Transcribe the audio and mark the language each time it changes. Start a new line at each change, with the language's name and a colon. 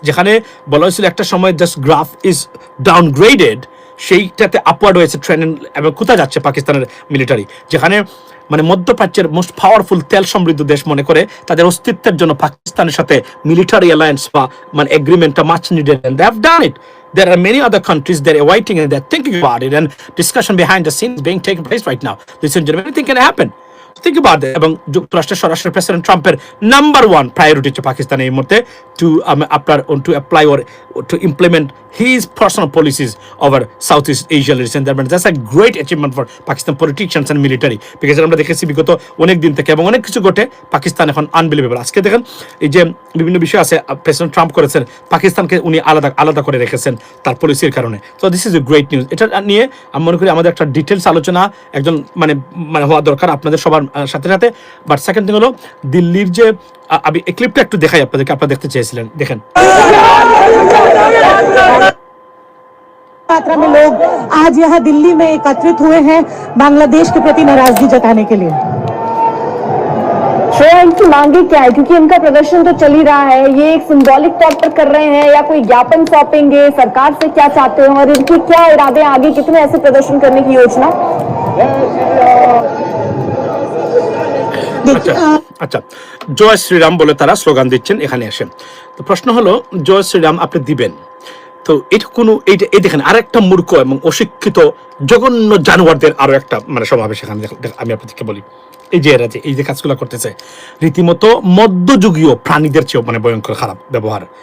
Bangla: যেখানে বলা হয়েছিল একটা সময় জাস্ট গ্রাফ ইজ ডাউনগ্রেডেড, সেইটাতে আপওয়ার্ড হয়েছে ট্রেন। এবং কোথায় যাচ্ছে পাকিস্তানের মিলিটারি? যেখানে মানে মধ্যপ্রাচ্যের মোস্ট পাওয়ারফুল তেল সমৃদ্ধ দেশ মনে করে তাদের অস্তিত্বের জন্য পাকিস্তানের সাথে মিলিটারি অ্যালায়েন্স বা মানে এগ্রিমেন্টটা much needed, and they have done it.
English: There are many other countries that are waiting and they're thinking about it, and discussion behind the scenes being taken place right now. Ladies and gentlemen, anything can happen. Think about that.
Bangla: এবং যুক্তরাষ্ট্রের সরাসরি president ট্রাম্পের number 1 priority হচ্ছে পাকিস্তানের এই মুহূর্তে to apply or to implement his personal policies over Southeast Asia.
English: Ladies and gentlemen, that's a great achievement for Pakistan politicians and military, because আমরা দেখেছি বিগত অনেক দিন থেকে এবং অনেক কিছু ঘটে, পাকিস্তান এখন আনবিলিভেবল।
Bangla: আজকে দেখেন এই যে বিভিন্ন বিষয় আছে প্রেসিডেন্ট ট্রাম্প করেছেন, পাকিস্তানকে উনি আলাদা করে রেখেছেন তার পলিসির কারণে। তো this is a great news. এটা নিয়ে আমি মনে করি আমাদের একটা ডিটেলস আলোচনা একজন মানে হওয়া দরকার আপনাদের সবার সাথে সাথে। বাট সেকেন্ড থিং হলো দিল্লির যে আমি এই ক্লিপটা একটু দেখাই আপনাদেরকে, আপনারা দেখতে চেয়েছিলেন, দেখেন।
Hindi: मात्रा में लोग आज यहाँ दिल्ली में एकत्रित हुए हैं बांग्लादेश के प्रति नाराजगी जताने के लिए। इनकी मांगे क्या है, क्योंकि इनका प्रदर्शन तो चल ही रहा है, ये एक सिंबॉलिक तौर पर कर रहे हैं या कोई ज्ञापन सौंपेंगे, सरकार से क्या चाहते हैं और इनके क्या इरादे, आगे कितने ऐसे प्रदर्शन करने की योजना? देखिए
Bangla: আচ্ছা, জয় শ্রীরাম বলে তারা স্লোগান দিচ্ছেন এখানে এসে। তো প্রশ্ন হলো, জয় শ্রীরাম আপনি দিবেন, তো এটা কোনো এই দেখেন আরেকটা মূর্খ এবং অশিক্ষিত জঘন্য জানোয়ারদের আরো একটা মানে সমাবেশ এখানে। আমি আপনাদেরকে বলি, এই যে এরা যে এই যে কাজগুলো করতেছে, রীতিমতো মধ্যযুগীয় প্রাণীদের চেয়েও মানে ভয়ঙ্কর খারাপ ব্যবহার।